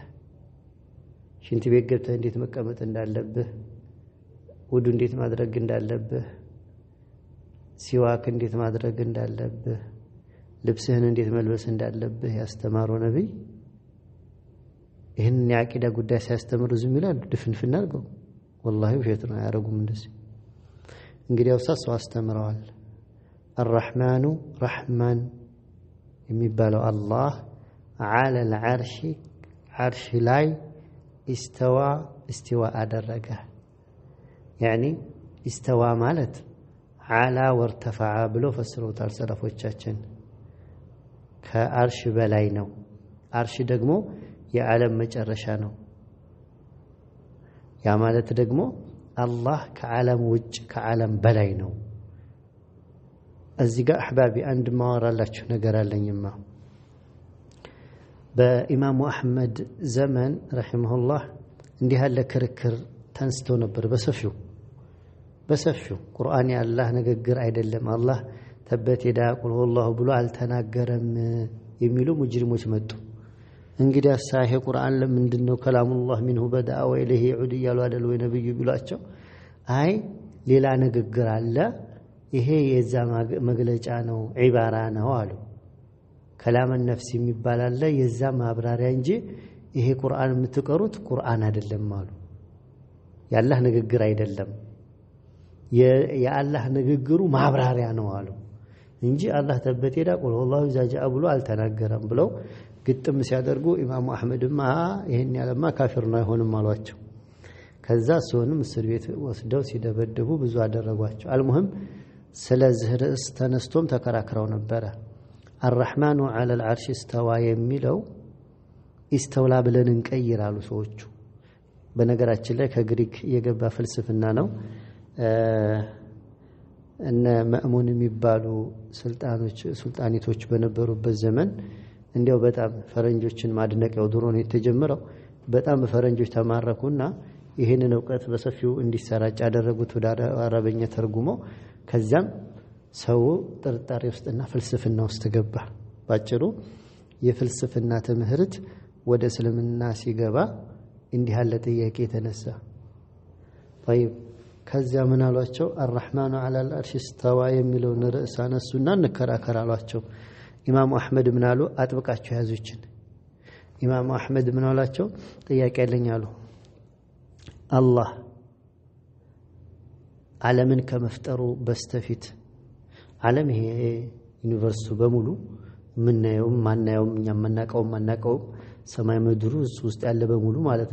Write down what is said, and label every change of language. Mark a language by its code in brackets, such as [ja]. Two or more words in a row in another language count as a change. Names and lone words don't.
[am] ሽንት ቤት ገብተህ እንዴት መቀመጥ እንዳለብህ፣ ውዱ እንዴት ማድረግ እንዳለብህ፣ ሲዋክ እንዴት ማድረግ እንዳለብህ፣ ልብስህን እንዴት መልበስ እንዳለብህ ያስተማረው ነብይ ይሄን የአቂዳ ጉዳይ ሲያስተምሩ ዝም ይላሉ? ድፍንፍና አድርገው ወላሂ ውሸት ነው ያረጉም እንደዚህ። እንግዲያው ሰው አስተምረዋል። [ar] الرحمن رحمن [am] የሚባለው አላህ [ar] على العرش عرش [am] ላይ استوى አደረገ። [ar] يعني استوى [am] ማለት [ar] على وارتفع [am] ብሎ ፈስረውታል ሰለፎቻችን። ከአርሽ በላይ ነው። አርሽ ደግሞ የዓለም መጨረሻ ነው። ያ ማለት ደግሞ አላህ ከዓለም ውጭ ከዓለም በላይ ነው። እዚህ ጋር አህባቢ አንድ ማወራላችሁ ነገር አለኝማ። በኢማሙ አህመድ ዘመን ረሂመሁላህ እንዲህ ያለ ክርክር ተንስቶ ነበር በሰፊው ቁርአን የአላህ ንግግር አይደለም አላህ [ar] تبت يدا قل هو الله [am] ብሎ አልተናገረም የሚሉ ሙጅሪሞች መጡ። እንግዲህ አሳህ ቁርአን ለምንድነው [ar] كلام الله منه بدأ وإليه يعود [am] እያሉ አይደል ወይ ነብዩ ቢሏቸው አይ ሌላ ንግግር አለ ይሄ የዛ መግለጫ ነው ዒባራ ነው አሉ። ከላም ነፍስ የሚባል አለ የዛ ማብራሪያ እንጂ ይሄ ቁርአን የምትቀሩት ቁርአን አይደለም አሉ። የአላህ ንግግር አይደለም የአላህ ንግግሩ ማብራሪያ ነው አሉ እንጂ አላህ [ar] تبت يدا قل هو الله [am] ዛጃ ብሎ አልተናገረም ብለው ግጥም ሲያደርጉ ኢማሙ አህመድማ ይሄን ያለማ ካፊር ነው አይሆንም አሏቸው። ከዛ ሰውንም እስር ቤት ወስደው ሲደበደቡ ብዙ አደረጓቸው። አልሙህም ስለዚህ ርዕስ ተነስቶም ተከራክረው ነበረ። [ar] الرحمن على العرش استوى [am] የሚለው ኢስተውላ ብለን እንቀይራሉ ሰዎቹ። በነገራችን ላይ ከግሪክ የገባ ፍልስፍና ነው። እነ ማእሙን የሚባሉ ሱልጣኒቶች በነበሩበት ዘመን እንዲያው በጣም ፈረንጆችን ማድነቂያው ድሮ ነው የተጀመረው። በጣም በፈረንጆች ተማረኩና ይሄንን ዕውቀት በሰፊው እንዲሰራጭ ያደረጉት ወደ አረበኛ ተርጉመው ከዛም ሰው ጥርጣሬ ውስጥና ፍልስፍና ውስጥ ገባ። ባጭሩ የፍልስፍና ትምህርት ወደ እስልምና ሲገባ እንዲህ ያለ ጥያቄ ተነሳ። طيب ከዛ ምን አሏቸው? [ar] الرحمن على العرش استوى [am] የሚለውን ርዕስ አነሱና እንከራከር አሏቸው። ኢማሙ አህመድ ምን አሉ? አጥብቃቸው ያዙችን። ኢማሙ አህመድ ምን አሏቸው? ጥያቄ ያለኝ አሉ። አላህ ዓለምን ከመፍጠሩ በስተፊት ዓለም ይሄ ዩኒቨርሱ በሙሉ ምናየውም ማናየውም እኛ ማናቀውም ሰማይ ምድሩ ውስጥ ያለ በሙሉ ማለት